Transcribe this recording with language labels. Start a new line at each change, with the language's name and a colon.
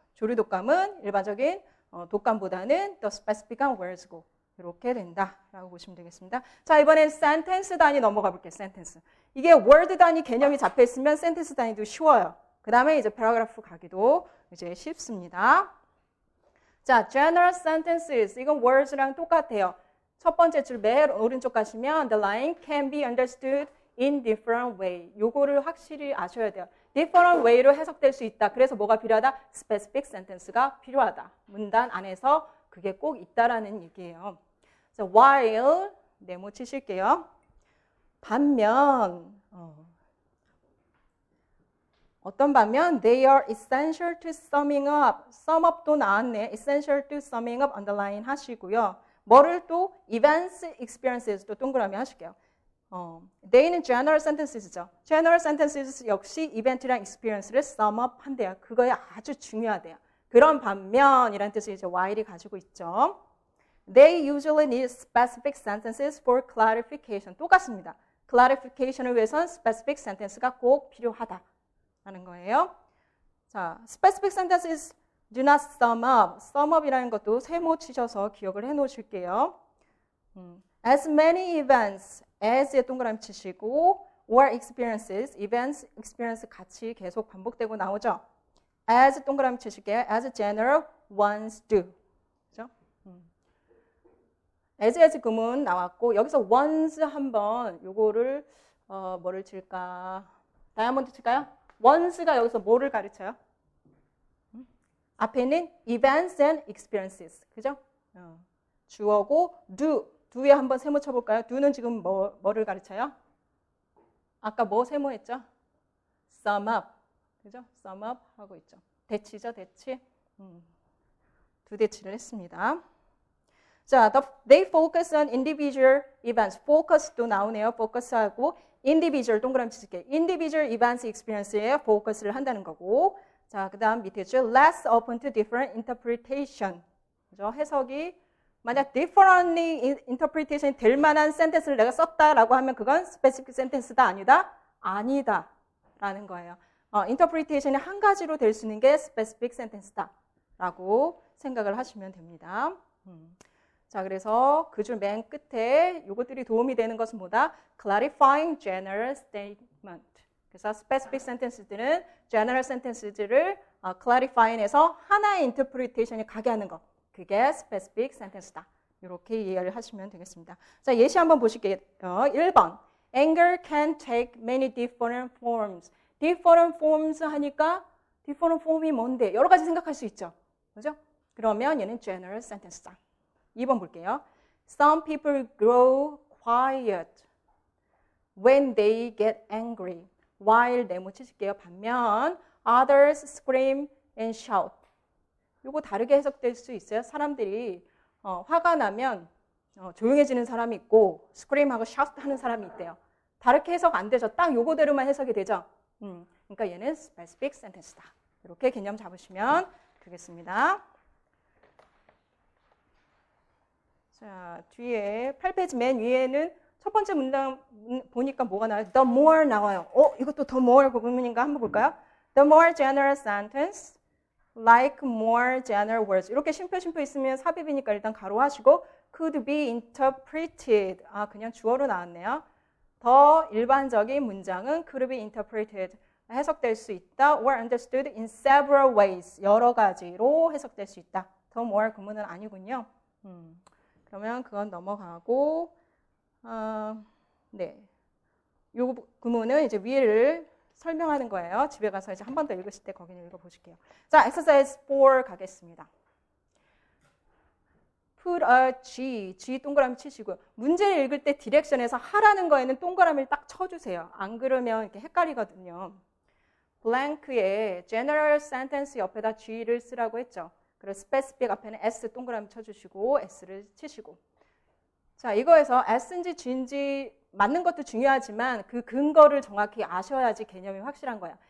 Korean: 조류 독감은 일반적인 독감보다는 더 specific한 words고 이렇게 된다라고 보시면 되겠습니다. 자 이번엔 sentence 단위 넘어가 볼게요. sentence. 이게 word 단위 개념이 잡혀 있으면 sentence 단위도 쉬워요. 그 다음에 이제 paragraph 가기도 이제 쉽습니다. 자, general sentences. 이건 words랑 똑같아요. 첫 번째 줄 맨 오른쪽 가시면
English: the line can be understood in different way.
Korean: 요거를 확실히 아셔야 돼요. different way로 해석될 수 있다. 그래서 뭐가 필요하다? specific sentence가 필요하다. 문단 안에서 그게 꼭 있다라는 얘기예요. 그래서 while 네모 치실게요. 반면 어떤 반면
English: they are essential to summing up.
Korean: sum up도 나왔네.
English: essential to summing up
Korean: underline 하시고요. 뭐를 또 events, experiences 또 동그라미 하실게요. they는 general sentences죠. general sentences 역시 이벤트랑 experience를 sum up 한대요. 그거에 아주 중요하대요. 그런 반면이라는 뜻을 이제 while이 가지고 있죠.
English: They usually need specific sentences for clarification.
Korean: 똑같습니다. clarification을 위해서는 specific sentence가 꼭 필요하다라는 거예요. 자,
English: specific sentences do not sum up.
Korean: sum up이라는 것도 세모 치셔서 기억을 해 놓으실게요. As many events as에 동그라미 치시고 or experiences, events, experience 같이 계속 반복되고 나오죠. as 동그라미 치실게요.
English: as general ones do.
Korean: 그죠? as 구문 나왔고 여기서 ones 한번 요거를 뭐를 칠까? 다이아몬드 칠까요? ones가 여기서 뭐를 가르쳐요? 앞에는 events and experiences. 그죠? 주어고 do에 한번 세모 쳐볼까요? do는 지금 뭐를 가르쳐요? 아까 뭐 세모했죠? sum up. 그죠? sum up 하고 있죠. 대치죠, 대치. 두 대치를 했습니다. 자,
English: they focus on individual events.
Korean: focus도 나오네요. focus하고 individual 동그라미 치실게요. individual events experience에 focus를 한다는 거고. 자, 그 다음 밑에 있죠.
English: less open to different interpretation.
Korean: 그죠? 해석이 만약 differently interpretation 될 만한 sentence를 내가 썼다라고 하면 그건 specific sentence다 아니다? 아니다 라는 거예요. interpretation이 한 가지로 될 수 있는 게 specific sentence다 라고 생각을 하시면 됩니다. 자, 그래서 그 줄 맨 끝에 이것들이 도움이 되는 것은 뭐다?
English: clarifying general statement.
Korean: 그래서 specific sentence들은 general sentence들을 clarifying해서 하나의 interpretation이 가게 하는 것. 그게 specific sentence다. 이렇게 이해를 하시면 되겠습니다. 자, 예시 한번 보실게요. 1번.
English: Anger can take many different forms.
Korean: different forms 하니까 different form이 뭔데? 여러 가지 생각할 수 있죠. 그죠? 그러면 얘는 general sentence다. 2번 볼게요.
English: Some people grow quiet when they get angry.
Korean: while 네모 치실게요. 반면
English: others scream and shout.
Korean: 요거 다르게 해석될 수 있어요. 사람들이 화가 나면 조용해지는 사람이 있고 scream하고 shout 하는 사람이 있대요. 다르게 해석 안 되죠. 딱 요거대로만 해석이 되죠. 그러니까 얘는 specific sentence다. 이렇게 개념 잡으시면 되겠습니다. 자, 뒤에 8페이지 맨 위에는 첫 번째 문장 보니까 뭐가 나와요? The more 나와요. 이것도 the more 부분인가 한번 볼까요?
English: The more general sentence, like more general words.
Korean: 이렇게 쉼표 있으면 삽입이니까 일단 가로하시고
English: could be interpreted.
Korean: 그냥 주어로 나왔네요. 더 일반적인 문장은
English: could be interpreted.
Korean: 해석될 수 있다.
English: or understood in several ways.
Korean: 여러 가지로 해석될 수 있다. The more 구문은 아니군요. 그러면 그건 넘어가고 네. 요 구문은 이제 위를 설명하는 거예요. 집에 가서 이제 한 번 더 읽으실 때 거기는 읽어보실게요. 자, exercise 4 가겠습니다. put a G 동그라미 치시고요. 문제를 읽을 때 디렉션에서 하라는 거에는 동그라미를 딱 쳐주세요. 안 그러면 이렇게 헷갈리거든요. blank에 general sentence 옆에다 G를 쓰라고 했죠. 그리고 specific 앞에는 S 동그라미 쳐주시고 S를 치시고. 자, 이거에서 S인지 G인지 맞는 것도 중요하지만 그 근거를 정확히 아셔야지 개념이 확실한 거야.